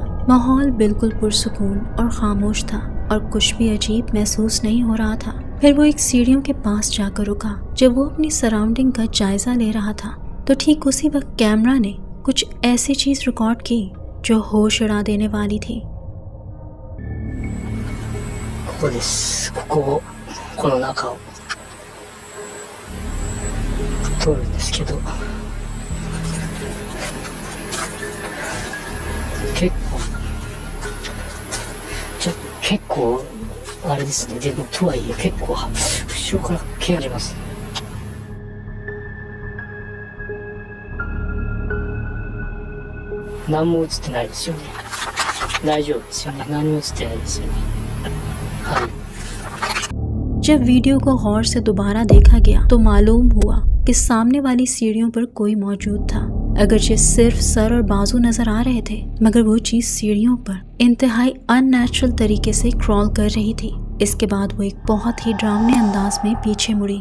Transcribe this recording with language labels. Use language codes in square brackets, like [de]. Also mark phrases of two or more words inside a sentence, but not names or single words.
[hi] माहौल बिल्कुल पुरसुकून और खामोश था और कुछ भी अजीब महसूस नहीं हो रहा था। फिर वो एक सीढ़ियों के पास जाकर रुका। जब वो अपनी सराउंडिंग का जायजा ले रहा था तो ठीक उसी वक्त कैमरा ने कुछ ऐसी चीज रिकॉर्ड की जो होश उड़ा देने वाली थी। [ja] ここです。この中を通るんですけど、結構あれですね。でもとはいえ結構後ろから毛あります。何も映ってないですよね。大丈夫ですよね。何も映ってないですよね。はい。 [hi] जब वीडियो को गौर से दोबारा देखा गया तो मालूम हुआ कि सामने वाली सीढ़ियों पर कोई मौजूद था। अगरचे सिर्फ सर और बाजू नजर आ रहे थे, मगर वो चीज सीढ़ियों पर इंतहाई अननेचुरल तरीके से क्रॉल कर रही थी। इसके बाद वो एक बहुत ही डरावने अंदाज में पीछे मुड़ी।